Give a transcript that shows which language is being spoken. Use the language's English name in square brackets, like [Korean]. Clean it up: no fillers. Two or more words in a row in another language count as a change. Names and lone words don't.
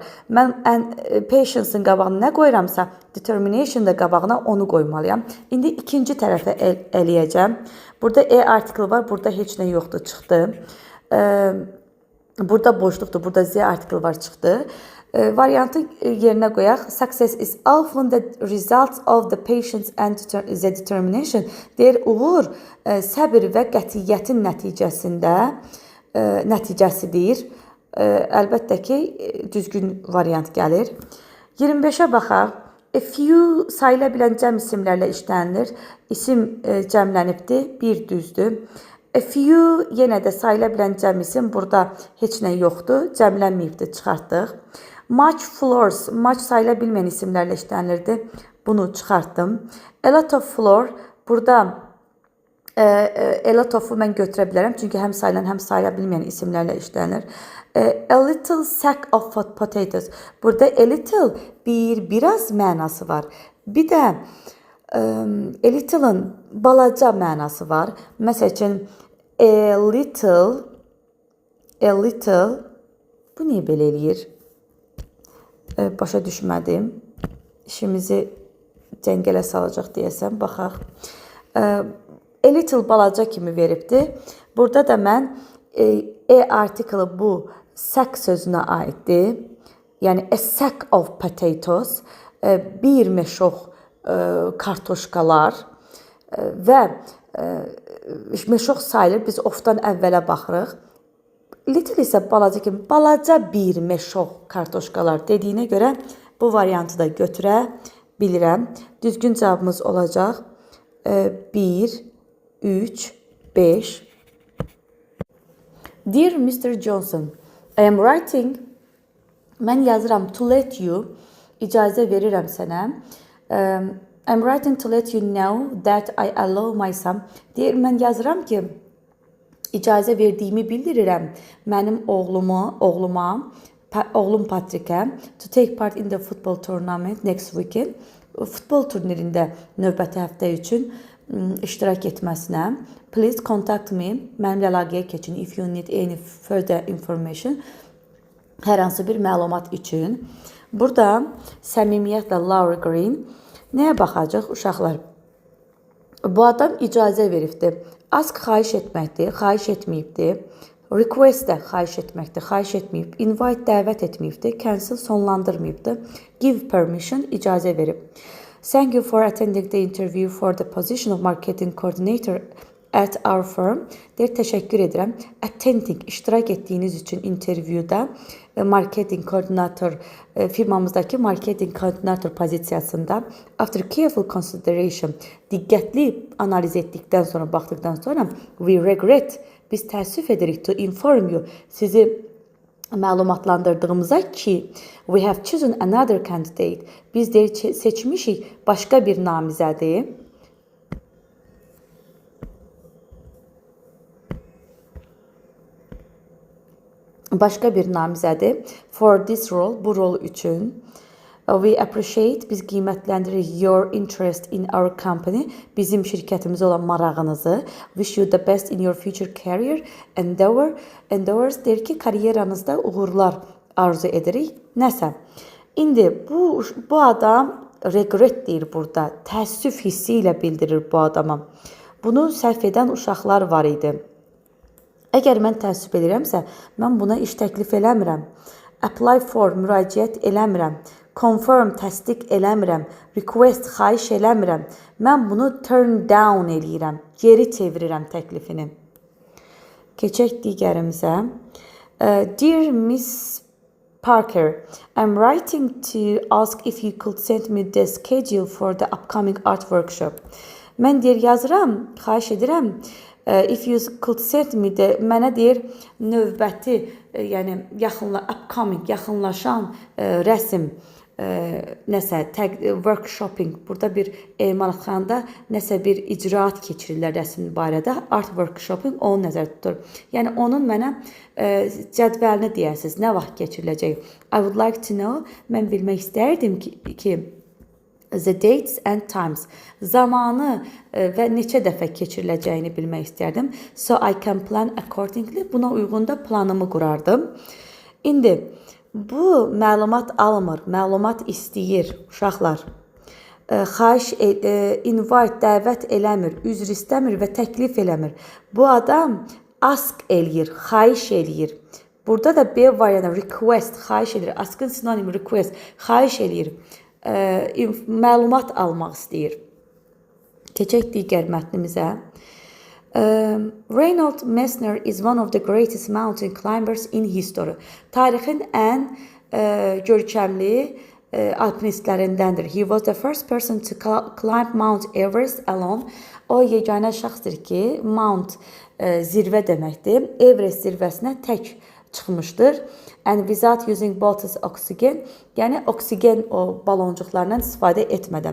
[Azerbaijani] Mən patience-ın qabağına nə qoyuramsa, determination da qabağına onu qoymalıyam. İndi ikinci tərəfə eləyəcəm. Burada article var, burada heç nə yoxdur, çıxdı. Burada boşluqdur, burada z article var, çıxdı. Variantı yerinə qoyaq. [English] Success is often the result of the patience and the determination. [Azerbaijani] Deyir, uğur səbir və qətiyyətin nəticəsidir. Əlbəttə ki, düzgün variant gəlir. 25-ə baxaq. [English] A few [Azerbaijani] sayıla bilən cəm isimlərlə işlənilir. İsim cəmlənibdir, bir düzdür. [English] A few [Azerbaijani] yenə də sayıla bilən cəm isim. Burada heç nə yoxdur, cəmlənməyibdir, çıxartdıq. [English] Much floors, [Azerbaijani] much sayıla bilməyən isimlərlə işlənilirdi. Bunu çıxartdım. [English] A lot of floor, [Azerbaijani] burada [English] a lot of- [Azerbaijani] u mən götürə bilərəm. Çünki həm sayılan, həm sayıla bilməyən isimlərlə işlənir. [English] A little sack of potatoes. [Azerbaijani] Burada [English] a little [Azerbaijani] biraz mənası var. Bir də [English] a little'ın [Azerbaijani] balaca mənası var. Məsəl üçün [English] a little [Azerbaijani] bu niyə belə eləyir? Başa düşmədim. İşimizi cəngələ salacaq deyəsəm, baxaq. [English] A little [Azerbaijani] balaca kimi veribdir. Burada da mən article bu sack sözünə aiddir. Yəni [English] a sack of potatoes, [Azerbaijani] bir meşox kartoşkalar və meşox sayılır. Biz ofdan əvvələ baxırıq. Little isə balaca kimi, balaca bir meşox kartoşkalar dediyinə görə bu variantı da götürə bilirəm. Düzgün cavabımız olacaq 1, 3, 5. [English] Dear Mr. Johnson, I am writing, [Azerbaijani] mən yazıram [English] to let you, [Azerbaijani] icazə verirəm sənə. [English] I'm writing to let you know that I allow my son. [Azerbaijani] Deyir, mən yazıram ki, icazə verdiyimi bildirirəm mənim oğlum Patrick'ə [English] to take part in the football tournament next weekend. [Azerbaijani] Futbol turnirində növbəti həftə üçün iştirak etməsinə. [English] Please contact me. [Azerbaijani] Mənimlə əlaqəyə keçin [English] if you need any further information. [Azerbaijani] Hər hansı bir məlumat üçün. Burada səmimiyyətlə Laura Green. Nəyə baxacaq uşaqlar? Bu adam icazə veribdir. Ask xahiş etməkdir, xahiş etməyibdir. Request də xahiş etməkdir, xahiş etməyib. Invite dəvət etməyibdir, cancel sonlandırmayıbdır. [English] Give permission, [Azerbaijani] icazə verib. [English] Thank you for attending the interview for the position of marketing coordinator at our firm. [Azerbaijani] Deyir, təşəkkür edirəm. Attending, iştirak etdiyiniz üçün interviewda marketing koordinator, firmamızdakı marketing koordinator pozisiyasında [English] after careful consideration, [Azerbaijani] diqqətli analiz etdikdən sonra, baxdıqdan sonra [English] we regret, [Azerbaijani] biz təəssüf edirik [English] to inform you, [Azerbaijani] sizi məlumatlandırdığımıza ki [English] we have chosen another candidate, [Azerbaijani] biz deyir seçmişik başqa bir namizədi. Başqa bir namizədi [English] for this role, [Azerbaijani] bu rol üçün. [English] We appreciate, [Azerbaijani] biz qiymətləndiririk [English] your interest in our company, [Azerbaijani] bizim şirkətimizə olan marağınızı. [English] Wish you the best in your future career endeavors, [Azerbaijani] deyir ki, karyeranızda uğurlar arzu edirik. Nəsə. İndi bu adam regret deyir burada, təəssüf hissi ilə bildirir bu adama. Bunu səhv edən uşaqlar var idi. Əgər mən təəssüf edirəmsə, mən buna iş təklif eləmirəm. Apply for, müraciət eləmirəm. Confirm, təsdiq eləmirəm. Request, xahiş eləmirəm. Mən bunu [English] turn down [Azerbaijani] eləyirəm. Geri çevirirəm təklifini. Keçək digərimizə. [English] Dear Miss Parker, I'm writing to ask if you could send me the schedule for the upcoming art workshop. [Azerbaijani] Mən deyir, yazıram, xahiş edirəm. [English] If you could send me the, [Azerbaijani] mənə deyir, növbəti, yəni upcoming, yaxınlaşan rəsm, nəsə, workshopping, burada bir emalatxanada nəsə bir icraat keçirirlər rəsm barədə, [English] art workshopping [Azerbaijani] onu nəzərdə tutur. Yəni onun mənə cədvəlini deyəsiniz, nə vaxt keçiriləcək. [English] I would like to know, [Azerbaijani] mən bilmək istərdim ki, [English] The dates and times. [Azerbaijani] Zamanı və neçə dəfə keçiriləcəyini bilmək istərdim. [English] So I can plan accordingly. [Azerbaijani] Buna uyğun da planımı qurardım. İndi bu məlumat almır, məlumat istəyir uşaqlar. Xahiş invite dəvət eləmir, üzr istəmir və təklif eləmir. Bu adam ask eləyir, xahiş eləyir. Burada da B variantı request, xahiş edir. Ask'ın sinonimi request, xahiş eləyir. Məlumat almaq istəyir. Keçək digər mətnimizə. [English] Reinhold Messner is one of the greatest mountain climbers in history. [Azerbaijani] Tarixin ən görkəmli alpinistlərindəndir. [English] He was the first person to climb Mount Everest alone. [Azerbaijani] O yeganə şəxsdir ki, Mount zirvə deməkdir. Everest zirvəsinə tək çıxmışdır. [English] And without using bottles oxygen, [Azerbaijani] yəni oksigen o baloncuqlarından istifadə etmədən.